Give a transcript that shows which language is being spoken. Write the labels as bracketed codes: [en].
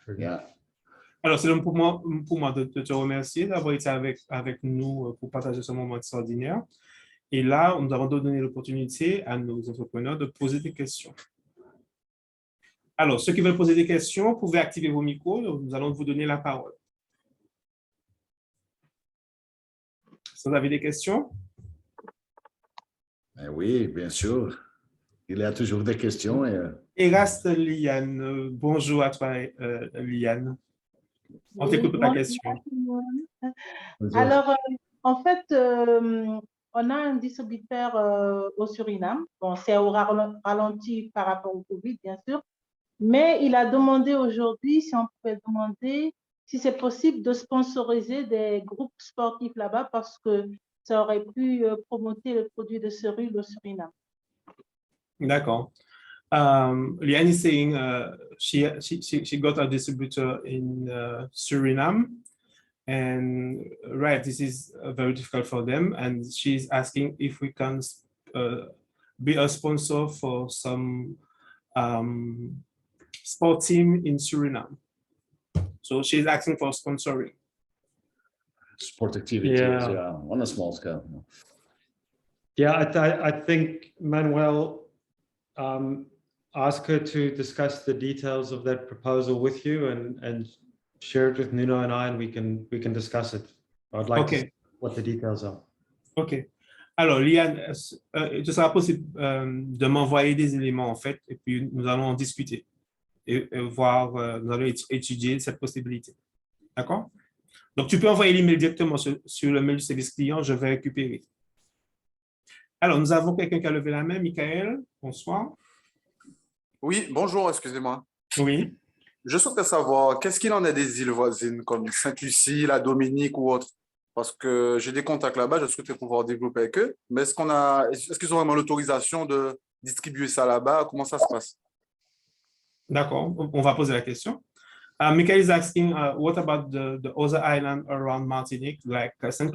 [en] Yeah. [fr] Alors, c'est donc pour moi de te remercier d'avoir été avec nous pour partager ce moment extraordinaire. Et là, nous avons donné l'opportunité à nos entrepreneurs de poser des questions. Alors, ceux qui veulent poser des questions, vous pouvez activer vos micros. Nous allons vous donner la parole. Si vous avez des questions? Oui, bien sûr. Il y a toujours des questions. Eraste Liane, bonjour à toi, Liane. On t'écoute pour ta question. Alors, en fait, on a un distributeur au Suriname. Bon, c'est au ralenti par rapport au Covid, bien sûr. Mais il a demandé aujourd'hui si on pouvait demander si c'est possible de sponsoriser des groupes sportifs là-bas parce que ça aurait pu promouvoir le produit de Cyril au Suriname. D'accord. [en] Liane is saying she got a distributor in Suriname, and right, this is very difficult for them, and she's asking if we can be a sponsor for some sport team in Suriname. So she's asking for sponsoring. Sport activities, Yeah. on a small scale. Yeah, I think Manuel asked her to discuss the details of that proposal with you and share it with Nuno and I, and we can discuss it. I'd like to see what the details are. OK. [fr] Alors, Liane, ce sera possible de m'envoyer des éléments, en fait, et puis nous allons en discuter et voir, nous allons étudier cette possibilité. D'accord? Donc, tu peux envoyer l'email directement sur le mail du service client, je vais récupérer. Alors, nous avons quelqu'un qui a levé la main. Michael, bonsoir. Oui, bonjour, excusez-moi. Oui. Je souhaiterais savoir, qu'est-ce qu'il en est des îles voisines comme Sainte-Lucie, la Dominique ou autre? Parce que j'ai des contacts là-bas, je souhaiterais pouvoir développer avec eux. Mais est-ce qu'ils ont vraiment l'autorisation de distribuer ça là-bas? Comment ça se passe? D'accord, on va poser la question. [en] Michael is asking, what about the other islands around Martinique, like St.